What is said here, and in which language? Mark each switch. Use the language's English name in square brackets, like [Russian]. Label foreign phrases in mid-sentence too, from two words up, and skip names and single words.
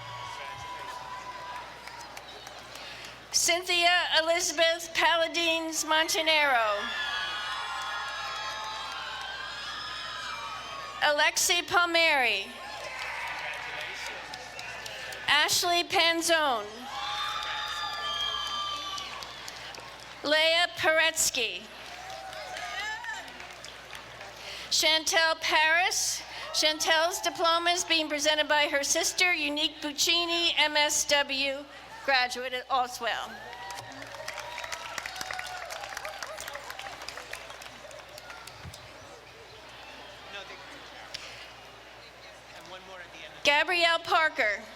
[English] Cynthia Elizabeth Paladines Montanero. Alexi Palmieri. Ashley Panzone. Leah Paretsky. Chantel Paris. Chantel's diploma is being presented by her sister, Unique Buccini, MSW, graduate at Oswell. Gabrielle Parker.